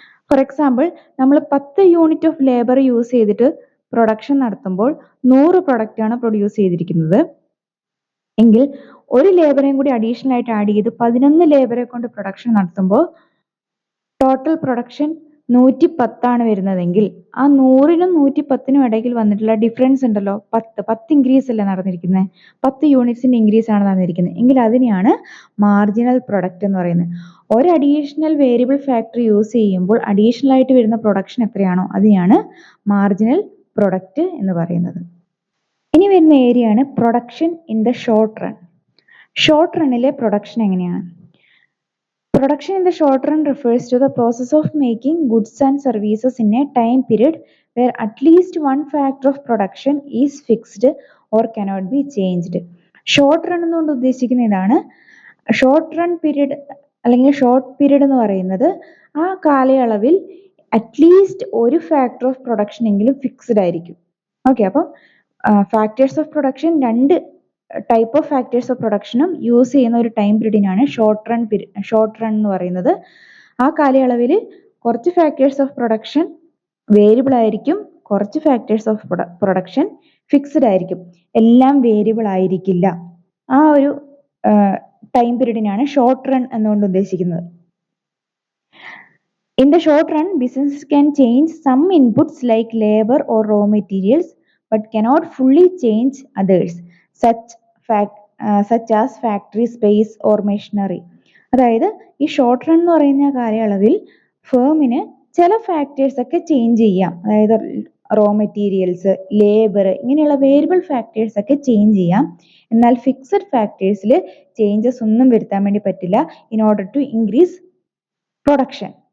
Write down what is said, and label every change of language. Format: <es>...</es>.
<ml>For example, നമ്മൾ 10 unit of labour use ചെയ്തിട്ട് production നടത്തുമ്പോൾ 100 പ്രൊഡക്റ്റ് ആണ് പ്രൊഡ്യൂസ് ചെയ്തിരിക്കുന്നത് എങ്കിൽ ഒരു ലേബറേയും കൂടി അഡീഷണൽ ആയിട്ട് ആഡ് ചെയ്ത് 11 ലേബറെ കൊണ്ട് പ്രൊഡക്ഷൻ നടത്തുമ്പോൾ ടോട്ടൽ പ്രൊഡക്ഷൻ 110 ആണ് വരുന്നതെങ്കിൽ ആ 100നും 110നും ഇടയിൽ വന്നിട്ടുള്ള ഡിഫറൻസ് ഉണ്ടല്ലോ, 10 ഇൻക്രീസ് അല്ലേ നടന്നിരിക്കുന്നത്, 10 യൂണിറ്റ്സിന്റെ ഇൻക്രീസ് ആണ് നടന്നിരിക്കുന്നത് എങ്കിൽ അതിനെയാണ് മാർജിനൽ പ്രൊഡക്റ്റ് എന്ന് പറയുന്നത്. ഒരു അഡീഷണൽ വേരിയബിൾ ഫാക്ടർ യൂസ് ചെയ്യുമ്പോൾ അഡീഷണൽ ആയിട്ട് വരുന്ന പ്രൊഡക്ഷൻ എത്രയാണോ അതിനെയാണ് മാർജിനൽ പ്രൊഡക്റ്റ് എന്ന് പറയുന്നത്. ഇനി വരുന്ന ഏരിയ ആണ് production in the short run. Short റണ്ണിലെ production എങ്ങനെയാണ്?</ml> <en>Production in the short run refers to the process of making goods and services in a time period where at least one factor of production is fixed or cannot be changed.</en> <ml>Short run എന്നുകൊണ്ട് ഉദ്ദേശിക്കുന്ന ഇതാണ്. Short run period അല്ലെങ്കിൽ short period എന്ന് പറയുന്നത് ആ കാലയളവിൽ at least ഒരു factor of production എങ്കിലും ഫിക്സ്ഡ് ആയിരിക്കും. ഓക്കെ, അപ്പം factors of production 2 type of factors of പ്രൊഡക്ഷനും use ചെയ്യുന്ന ഒരു ടൈം പീരീഡിനാണ് ഷോർട്ട് റൺ എന്ന് പറയുന്നത്. ആ കാലയളവിൽ കുറച്ച് ഫാക്ടേഴ്സ് ഓഫ് പ്രൊഡക്ഷൻ വേരിയബിൾ ആയിരിക്കും, കുറച്ച് ഫാക്ടേഴ്സ് ഓഫ് പ്രൊഡക്ഷൻ ഫിക്സ്ഡ് ആയിരിക്കും, എല്ലാം വേരിയബിൾ ആയിരിക്കില്ല. ആ ഒരു ടൈം പീരീഡിനാണ് ഷോർട്ട് റൺ എന്നുകൊണ്ട് ഉദ്ദേശിക്കുന്നത്.</ml> <en>In the short run, businesses can change some inputs like labor or raw materials, but cannot fully change others, such as factory space or machinery.</en> <ml>അതായത് ഈ short run എന്ന് പറയുന്ന കാലയളവിൽ ഫേമിന് ചില ഫാക്ടേഴ്സ് ഒക്കെ change ചെയ്യാം. അതായത് റോ മെറ്റീരിയൽസ്, ലേബർ, ഇങ്ങനെയുള്ള വേരിയബിൾ ഫാക്ടേഴ്സ് ഒക്കെ ചേഞ്ച് ചെയ്യാം. എന്നാൽ ഫിക്സഡ് ഫാക്ടേഴ്സിൽ ചേഞ്ചസ് ഒന്നും വരുത്താൻ വേണ്ടി പറ്റില്ല</ml> <en>In order to increase production.</en>